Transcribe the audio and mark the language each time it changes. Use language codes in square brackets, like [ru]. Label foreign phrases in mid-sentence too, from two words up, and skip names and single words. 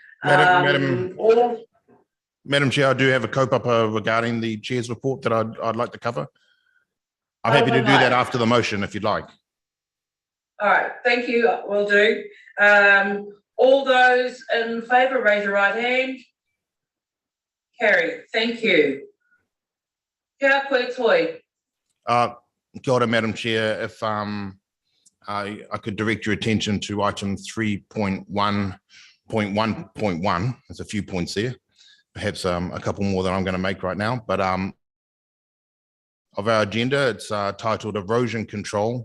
[en] Madam Chair, I do have a kaupapa regarding the chair's report that I'd like to cover. I'm happy to do that after the motion if you'd like. All right, thank you. Will do. All those in favour, raise your right hand. Carried. Thank you. [mi] Kia koe toi. Kia ora, [en] Madam Chair. If I could direct your attention to item 3.1.1.1. There's a few points there. Perhaps a couple more than I'm going to make right now. But of our agenda, it's titled Erosion Control.